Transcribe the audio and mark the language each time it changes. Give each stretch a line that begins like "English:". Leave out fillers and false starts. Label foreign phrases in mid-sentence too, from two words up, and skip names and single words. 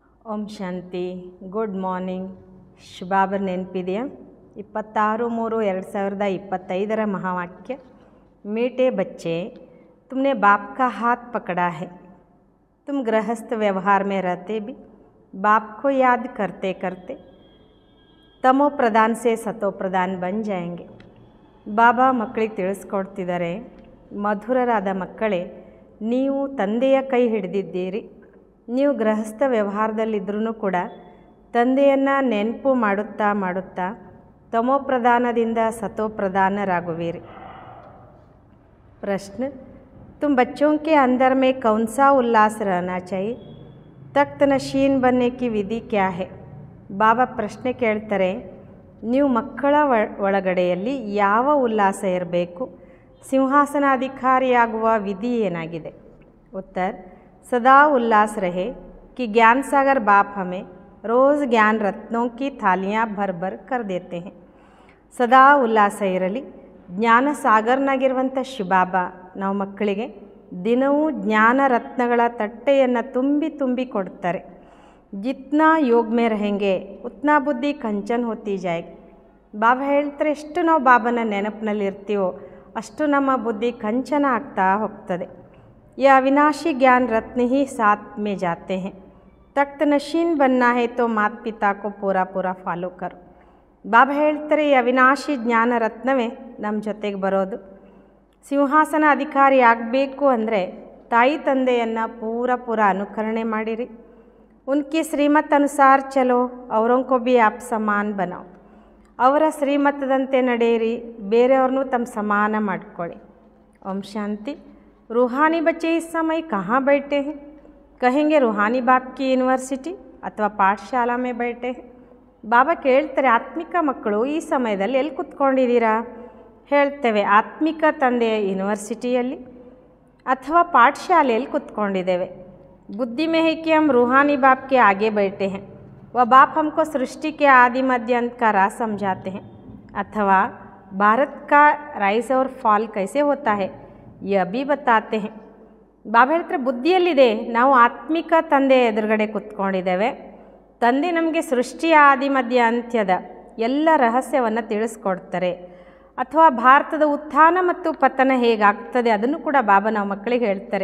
Kannada: ಓಂ ಶಾಂತಿ.
English: good morning.
Kannada: ಶುಭಾಬರ್ ನೆನಪಿದೆಯಾ?
Hindi: 26/3/2025 महावाक्य। मीठे बच्चे, तुमने बाप का हाथ पकड़ा है। तुम गृहस्थ व्यवहार में रहते भी बाप को याद करते करते तमो प्रधान से सतो प्रधान बन जाएंगे।
Kannada: ಬಾಬಾ ಮಕ್ಕಳಿಗೆ ತಿಳಿಸ್ಕೊಡ್ತಿದ್ದಾರೆ, ಮಧುರರಾದ ಮಕ್ಕಳೇ, ನೀವು ತಂದೆಯ ಕೈ ಹಿಡಿದಿದ್ದೀರಿ. ನೀವು ಗೃಹಸ್ಥ ವ್ಯವಹಾರದಲ್ಲಿದ್ದರೂ ಕೂಡ ತಂದೆಯನ್ನು ನೆನಪು ಮಾಡುತ್ತಾ ಮಾಡುತ್ತಾ ತಮೋ ಪ್ರಧಾನದಿಂದ ಸತೋ ಪ್ರಧಾನರಾಗುವಿರಿ.
Hindi: प्रश्न, तुम बच्चों के अंदर में कौन सा उल्लास रहना चाहिए? तख्त नशीन बनने की विधि क्या है?
Kannada: ಬಾಬಾ ಪ್ರಶ್ನೆ ಕೇಳ್ತಾರೆ, ನೀವು ಮಕ್ಕಳ ಒಳಗಡೆಯಲ್ಲಿ ಯಾವ ಉಲ್ಲಾಸ ಇರಬೇಕು? ಸಿಂಹಾಸನಾಧಿಕಾರಿಯಾಗುವ ವಿಧಿ ಏನಾಗಿದೆ?
Hindi: उत्तर, सदा उल्लास रहे कि ज्ञान सागर बाप हमें रोज़ ज्ञान रत्नों की थालियाँ भर भर कर देते हैं.
Kannada: ಸದಾ ಉಲ್ಲಾಸ ಇರಲಿ. ಜ್ಞಾನ ಸಾಗರ್ನಾಗಿರುವಂಥ ಶಿವಬಾಬಾ ನಾವು ಮಕ್ಕಳಿಗೆ ದಿನವೂ ಜ್ಞಾನ ರತ್ನಗಳ ತಟ್ಟೆಯನ್ನು ತುಂಬಿ ತುಂಬಿ ಕೊಡ್ತಾರೆ.
Hindi: जितना योग में रहेंगे उतना बुद्धि कंचन होती जाएगी.
Kannada: ಬಾಬಾ ಹೇಳ್ತಾರೆ, ಎಷ್ಟು ನಾವು ಬಾಬನ ನೆನಪಿನಲ್ಲಿ ಇರ್ತೀವೋ ಅಷ್ಟು ನಮ್ಮ ಬುದ್ಧಿ ಕಂಚನ ಆಗ್ತಾ ಹೋಗ್ತದೆ.
Hindi: ये अविनाशी ज्ञान रत्न ही साथ में जाते हैं. तख्त नशीन बनना है तो माता पिता को पूरा पूरा फॉलो करो.
Kannada: ಬಾಬಾ ಹೇಳ್ತಾರೆ, ಈ ಅವಿನಾಶಿ ಜ್ಞಾನ ರತ್ನವೇ ನಮ್ಮ ಜೊತೆಗೆ ಬರೋದು. ಸಿಂಹಾಸನ ಅಧಿಕಾರಿ ಆಗಬೇಕು ಅಂದರೆ ತಾಯಿ ತಂದೆಯನ್ನು ಪೂರ ಅನುಕರಣೆ ಮಾಡಿರಿ.
Hindi: उनकी श्रीमत अनुसार चलो औरों को भी आप समान बनाओ.
Kannada: ಅವರ ಶ್ರೀಮತದಂತೆ ನಡೆಯಿರಿ, ಬೇರೆಯವ್ರನ್ನೂ ತಮ್ಮ ಸಮಾನ ಮಾಡಿಕೊಳ್ಳಿ.
Hindi: ಓಂ ಶಾಂತಿ. रूहानी बच्चे इस समय कहाँ बैठे हैं? कहेंगे रूहानी बाप की यूनिवर्सिटी अथवा पाठशाला में बैठे हैं.
Kannada: ಬಾಬಾ ಕೇಳ್ತಾರೆ, ಆತ್ಮಿಕ ಮಕ್ಕಳು ಈ ಸಮಯದಲ್ಲಿ ಎಲ್ಲಿ ಕೂತ್ಕೊಂಡಿದ್ದೀರಾ? ಹೇಳ್ತೇವೆ, ಆತ್ಮಿಕ ತಂದೆಯ ಯೂನಿವರ್ಸಿಟಿಯಲ್ಲಿ ಅಥವಾ ಪಾಠಶಾಲೆಯಲ್ಲಿ ಕೂತ್ಕೊಂಡಿದ್ದೇವೆ.
Hindi: बुद्धि में है कि हम रूहानी बाप के आगे बैठे हैं. वह बाप हमको सृष्टि के आदि मध्य अंत का राज समझाते हैं. अथवा भारत का राइज और फॉल कैसे होता है यह भी बताते हैं.
Kannada: ಬಾಬಾ ಹೇಳ್ತಾರೆ, ಬುದ್ಧಿಯಲ್ಲಿದೆ ನಾವು ಆತ್ಮಿಕ ತಂದೆಯ ಎದುರುಗಡೆ ಕೂತ್ಕೊಂಡಿದ್ದೇವೆ. ತಂದೆ ನಮಗೆ ಸೃಷ್ಟಿಯ ಆದಿ ಮಧ್ಯ ಅಂತ್ಯದ ಎಲ್ಲ ರಹಸ್ಯವನ್ನು ತಿಳಿಸ್ಕೊಡ್ತಾರೆ. ಅಥವಾ ಭಾರತದ ಉತ್ಥಾನ ಮತ್ತು ಪತನ ಹೇಗಾಗ್ತದೆ ಅದನ್ನು ಕೂಡ ಬಾಬಾ ನಾವು ಮಕ್ಕಳಿಗೆ ಹೇಳ್ತಾರೆ.